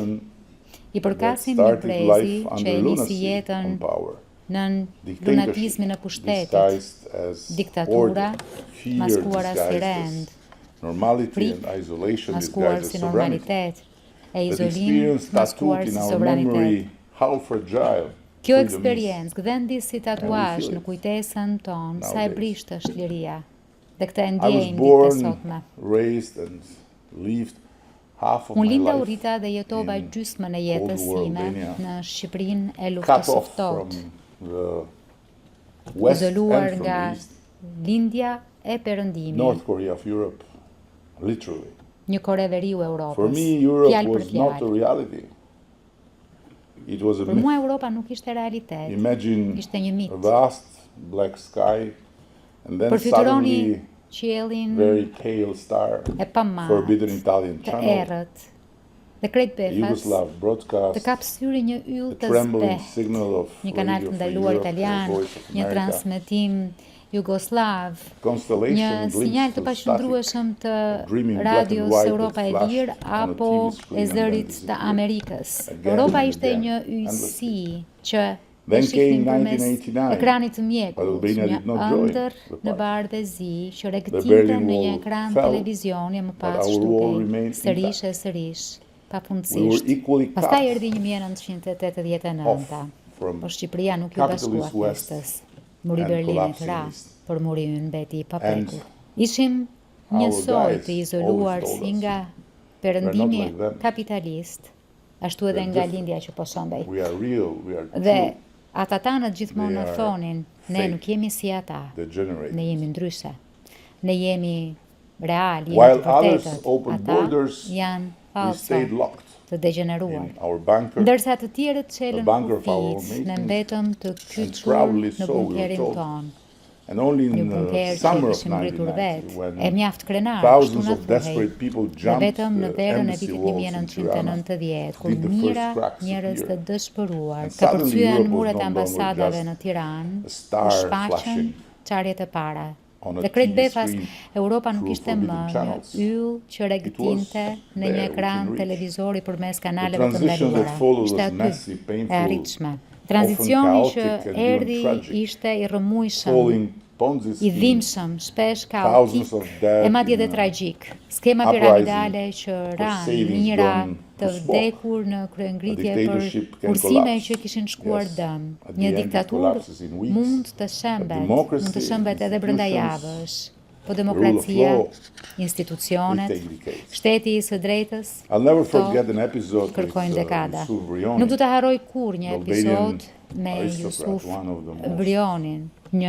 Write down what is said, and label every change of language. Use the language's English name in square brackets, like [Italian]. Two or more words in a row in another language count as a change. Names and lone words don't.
[Albanian] I përkasim një brezi që e nisi jetën nën lunatizmin e pushtetit, diktatura, maskuara si rend, frikë, maskuar si normalitet, e izolim, maskuar si sovranitet. Kjo [English] freedom is. [Albanian] eksperiencë, gdhendi si tatuazh në kujtesën tonë, sa e brisht është liria. Dhe këtë e [English] I was [Albanian] ndjejnë ditët e [English] born, [Albanian] sotme. [English] raised and lived half of [Albanian] Unë [English] my [Albanian] linda u [English] life [Albanian] rita dhe jetova [English] in [Albanian] gjysmën e jetës [English] Cold War time Albania, [Albanian] në Shqipërinë e [English] cut [Albanian] luftës së [English] off from [Albanian] ftohtë, [English] the west [Albanian] izoluar [English] and from [Albanian] nga [English] the east, [Albanian] lindja e perëndimit. [English] North Korea of Europe, literally. [Albanian] Një Kore Veriu [English] For [Albanian] Europës. [English] me, Europe [Albanian] Fjalë për [English] was not a [Albanian] fjalë. [English] reality. It was a [Albanian] Për [English] myth. [Albanian] mua Europa nuk ishte realitet. [English] Imagine [Albanian] Ishte një mit. [English] a vast black sky, and then [Albanian] Përfytyroni [English] suddenly [Albanian] qiellin [English] very pale star, [Albanian] e pamat, [English] forbidden Italian [Albanian] të [English] channel, [Albanian] errët, dhe krejt befas, [English] Yugoslav [Albanian] të [English] broadcast, [Albanian] kap syri një yll [English] the [Albanian] të [English] trembling [Albanian] zbeh, [English] signal of [Albanian] një kanal [English] Radio [Albanian] të [English] Free [Albanian] ndaluar [English] Europe, [Albanian] italian, [English] the Voice of [Albanian] një [English] America, [Albanian] transmetim jugoslav, një [English] constellation [Albanian] sinjal [English] glimpse [Albanian] të [English] to [Albanian] paqëndrueshëm të [English] dreaming black and [Albanian] radios [English] white [Albanian] Europa e [English] that flashed [Albanian] Lirë [English] on a [Albanian] apo [English] TV screen [Albanian] e [English] and then [Albanian] zërit të [English] disappeared. [Albanian] Amerikës. [English] Again [Albanian] Europa [English] and [Albanian] ishte [English] again, [Albanian] një [English] endlessly. [Albanian] yjsi që e [English] Then [Albanian] shihnim [English] came [Albanian] përmes [English] 1989, [Albanian] ekranit të [English] but [Albanian] mjekut, [English] Albania [Albanian] një [English] did not join [Albanian] ëndër [English] the [Albanian] në [English] party. [Albanian] bardhëzi që regëtinte [English] Berlin [Albanian] në një [English] Wall [Albanian] ekran [English] fell, [Albanian] televizioni më pas [English] but our wall [Albanian] shtupej, [English] remained [Albanian] sërish e [English] intact. [Albanian] sërish, [English] We were [Albanian] pafundësisht. [English] equally [Albanian] Pastaj [English] cut [Albanian] erdhi 1989, [English] off from [Albanian] por Shqipëria nuk ju bashkua [English] capitalist West [Albanian] festës. Muri [English] and [Albanian] Berlinit [English] collapsing [Albanian] ra, [English] East. [Albanian] por muri ynë mbeti i [English] And [Albanian] paprekur. Ishim një [English] our [Albanian] soj [English] guys [Albanian] të izoluar [English] always told [Albanian] si [English] us, [Albanian] nga [English] "We're [Albanian] perëndimi [English] not like them. [Albanian] kapitalist, ashtu edhe [English] We're [Albanian] nga [English] different. [Albanian] lindja që po shëmbej. [English] We are real, we are [Albanian] Dhe [English] true, [Albanian] ata tanët gjithmonë [English] They [Albanian] në [English] are [Albanian] thonin, ne [English] fake, [Albanian] nuk jemi si ata, [English] degenerate." [Albanian] ne jemi ndryshe, ne jemi real, jemi [English] While [Albanian] të [English] others [Albanian] vërtetët, [English] opened [Albanian] ata [English] borders, [Albanian] janë [English] we [Albanian] falso, [English] stayed locked [Albanian] të degeneruar. [English] in our bunker, [Albanian] Ndërsa të tjerët [English] the [Albanian] çelën [English] bunker of our [Albanian] kufit, ne [English] making, [Albanian] mbetëm të [English] and [Albanian] kyçur [English] proudly [Albanian] në [English] so we were [Albanian] bunkerin [English] told. [Albanian] ton. [English] And only [Albanian] Një [English] in the [Albanian] bunker që [English] summer of [Albanian] kishim ngritur [English] 1990, [Albanian] vetë, e mjaft krenar, ashtu [English] thousands [Albanian] na [English] of [Albanian] thuhej. [English] desperate people [Albanian] Dhe [English] jumped [Albanian] vetëm në [English] the [Albanian] verën e [English] embassy [Albanian] vitit [English] walls in Tirana, [Albanian] 1990, kur [English] did the first [Albanian] mijëra [English] cracks [Albanian] njerëz të [English] appear. [Albanian] dëshpëruar [English] And [Albanian] të [English] suddenly [Albanian] përcyen [English] Europe was [Albanian] muret [English] no [Albanian] e [English] longer [Albanian] ambasadave [English] just [Albanian] në Tiranë, [English] a star [Albanian] u shfaqën [English] flashing [Albanian] çarjet e para. [English] on a [Albanian] Dhe krejt [English] TV [Albanian] befas, [English] screen [Albanian] Europa nuk [English] through [Albanian] ishte më [English] forbidden [Albanian] një [English] channels. [Albanian] yll që regëtinte në një [English] there, [Albanian] ekran [English] within reach. [Albanian] televizori përmes [English] The [Albanian] kanaleve të [English] transition that [Albanian] ndaluara. [English] followed [Albanian] Ishte [English] was [Albanian] aty, [English] messy, [Albanian] e [English] painful, [Albanian] arritshme. Tranzicioni që [English] chaotic and even [Albanian] erdhi [English] tragic. [Albanian] ishte i rrëmujshëm, [English] Falling Ponzi [Albanian] i [English] schemes, [Albanian] dhimbshëm, shpesh [English] thousands [Albanian] kaotik, [English] of dead [Albanian] e madje [English] in [Albanian] dhe [English] a [Albanian] tragjik. Skema [English] uprising [Albanian] piramidale që [English] for [Albanian] ranë [English] savings [Albanian] mijëra [English] done [Albanian] të [English] to smoke. [Albanian] vdekur në kryengritje [English] A [Albanian] për [English] dictatorship can [Albanian] kursime [English] collapse. [Albanian] që kishin shkuar [English] Yes. [Albanian] dëm. [English] At the [Albanian] Një [English] end it [Albanian] diktaturë [English] collapses in weeks. [Albanian] mund të shembet, [English] democracy, [Albanian] mund të shembet edhe brenda [English] institutions, [Albanian] javësh. Po [English] the rule of [Albanian] demokracia, [English] law, [Albanian] institucionet, [English] they take decades. [Albanian] shteti i së drejtës, [English] I'll never [Albanian] këto [English] forget an episode with [Albanian] kërkojnë dekada. [English] Yusuf Vrioni, [Albanian] Nuk do të harroj kur një [English] the [Albanian] episod [English] Albanian [Albanian] me [English] aristocrat, Yusuf one of the most [Albanian] Vrionin, një